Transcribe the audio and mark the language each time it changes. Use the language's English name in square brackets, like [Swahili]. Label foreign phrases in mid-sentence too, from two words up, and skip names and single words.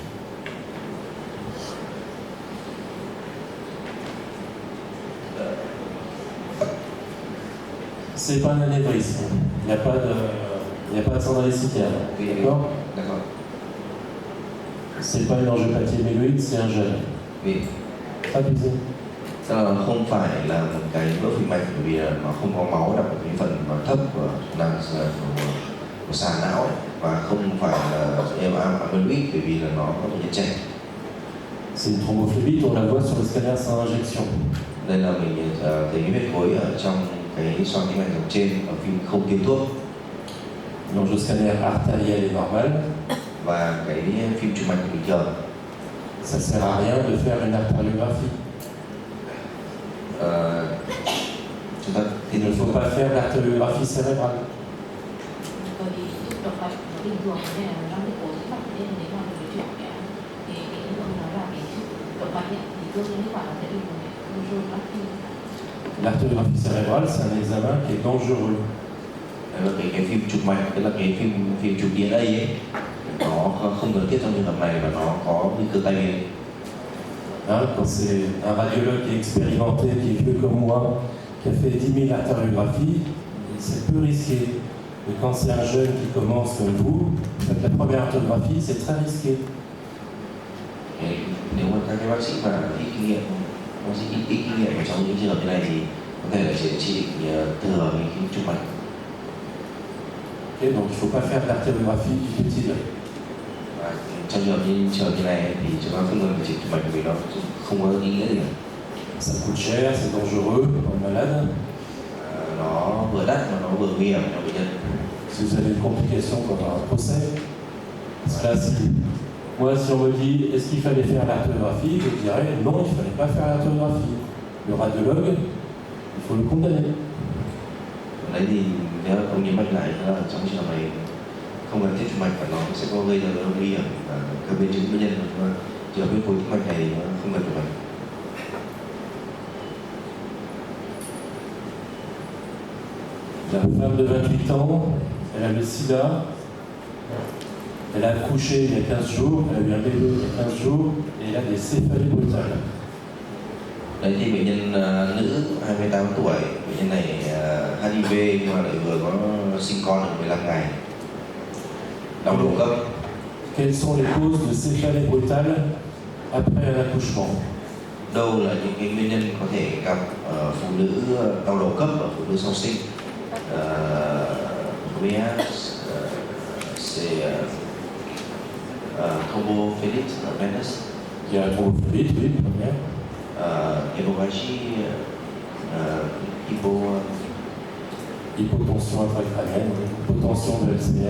[French] C'est pas un anévrisme. Il n'y a pas de sang dans les citernes. D'accord. D'accord. C'est pas une angiopathie amyloïde, c'est un gène. [Vietnamese] Vì [French] Abusé. [Vietnamese] tức là nó không phải là một cái vỡ phình mạch, bởi vì nó không có máu nằm ở cái phần mà thấp của sàn não ấy, và không phải là amyloid bởi vì là nó có thể nhiễm chảy. [French] C'est une thrombophlébite, on la voit sur le scanner sans injection. [Vietnamese] Đây là mình thấy huyết khối ở trong cái xoang tĩnh mạch ở trên ở phim không tiêm thuốc. [French] L'angioscanner artériel est normal. [Vietnamese] Và cái phim chụp mạch bình thường. [French] Ça sert à rien de faire une artériographie. [Vietnamese] Chúng ta [French] Il ne faut pas faire l'artériographie cérébrale. [Vietnamese] Bởi vì chụp động mạch nó bình thường, nên là nó huyết khối tĩnh mạch, nên là nếu mà mình chụp thì ông nói là cái chụp động mạch thì cơ chế kết quả nó sẽ bình thường. [French] L'artériographie cérébrale, c'est un examen qui est dangereux. [Vietnamese] Cái phim chụp mạch, tức là cái phim chụp DNA ấy, nó không cần thiết trong trường hợp này và nó có nguy cơ tai biến. [French] Quand c'est un radiologue qui est expérimenté, qui est vieux comme moi, qui a fait 10 000 artériographies, c'est peu risqué. Mais quand c'est un jeune qui commence comme vous, faites la première artériographie, c'est très risqué. [Vietnamese] Nếu mà các bác sĩ mà ít kinh nghiệm, bác sĩ ít kinh nghiệm trong những trường hợp như này thì có thể là chỉ định thừa cái chụp mạch. [French] Okay, donc il ne faut pas faire d'artériographie inutile. [Vietnamese] Trong trường hợp như này thì chúng ta không cần phải chụp mạch vì nó không có ý nghĩa gì cả. [French] Ça coûte cher, c'est dangereux pour le malade. [Vietnamese] Nó vừa đắt mà nó vừa nguy hiểm cho bệnh nhân. [French] Si vous avez une complication pendant un procès, parce que là, si Moi, si on me dit est-ce qu'il fallait faire l'arthographie, je dirais non, il ne fallait pas faire l'arthographie. Le radiologue, il faut le condamner. [Vietnamese] Đấy thì nếu ông nhấn mạnh lại là trong trường hợp này không cần thiết chụp mạch và nó sẽ có gây ra nguy hiểm và các biến chứng bệnh nhân, trường hợp phối tĩnh mạch này nó không cần chụp mạch. [French] La femme de 28 ans, elle a le sida, elle a accouché il y a 15 jours, elle a eu un bébé il y a 15 jours, et elle a des céphalées brutales. [Vietnamese] Đấy thì bệnh nhân nữ 28 tuổi, bệnh nhân này HIV nhưng mà lại vừa có sinh con được 15 ngày, đau đầu cấp. [French] Quelles sont les causes de céphalées brutales après un accouchement? [Vietnamese] Đâu là những cái nguyên nhân có thể gặp phụ nữ đau đầu cấp và phụ nữ sau sinh? [French] C'est [English] thrombophlebitis venous. [French] Il y a la thrombophilie, oui, première. Hémorragie, hypotension intracrânienne, hypotension de LCR.